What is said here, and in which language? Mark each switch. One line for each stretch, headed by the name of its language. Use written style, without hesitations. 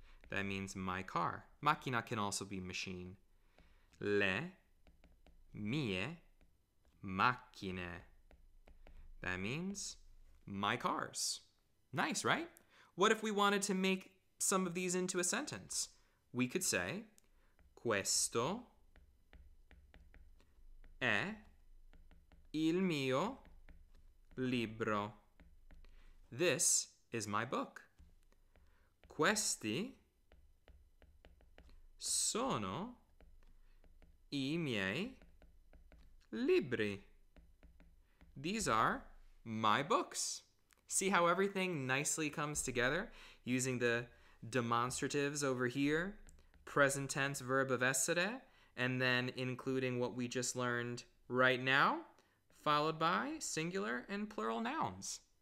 English: That means my car. Macchina can also be machine.
Italian: Le mie macchine.
English: That means my cars. Nice, right? What if we wanted to make some of these into a sentence? We could say,
Italian: questo è il mio libro.
English: This is my book.
Italian: Questi sono i miei libri.
English: These are my books. See how everything nicely comes together using the demonstratives over here, present tense verb of essere, and then including what we just learned right now, followed by singular and plural nouns.